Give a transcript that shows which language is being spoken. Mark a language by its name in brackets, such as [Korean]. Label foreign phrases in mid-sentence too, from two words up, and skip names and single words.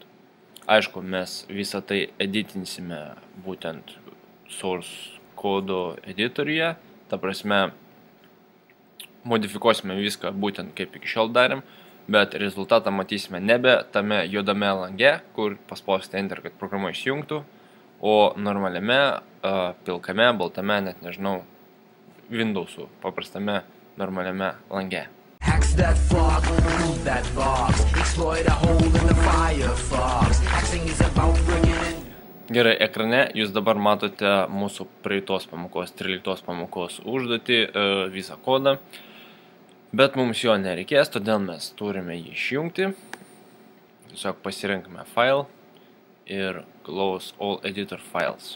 [Lithuanian] Aišku, mes visą tai editinsime būtent source kodo editoriuje, ta prasme, modifikuosime viską būtent kaip iki šiol darėm, bet rezultatą matysime nebe tame juodame lange, kur paspausite Enter, kad programa išjungtų, o normaliame, pilkame, baltame, net nežinau, Windowsų paprastame normaliame lange. [English] Hacks that fog, remove that box, exploit a hole in the Firefox. Hacking is about bringing in. [Lithuanian] Gerai, ekrane jūs dabar matote mūsų praeitos pamokos, 13 pamokos užduotį, visą kodą, bet mums jo nereikės, todėl mes turime jį išjungti. Tiesiog pasirinkime File ir [English] Close All Editor Files.